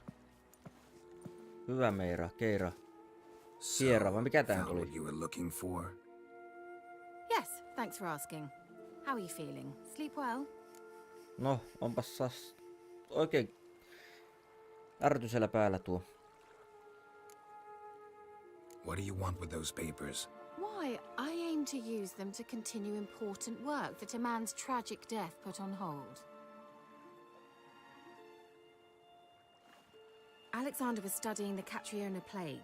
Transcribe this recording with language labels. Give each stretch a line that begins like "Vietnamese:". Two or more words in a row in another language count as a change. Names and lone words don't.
Finnish: Hyvä Meira, Keira. Sierra, vai mikä tää tuli?
English: Yes, thanks for asking. How are you feeling? Sleep well?
Finnish: No, onpas oikein ärtysellä päällä tuo.
English: What do you want with those papers? Why, I aim to use them to continue important work that a man's tragic death put on hold. Alexander was studying the Catriona plague.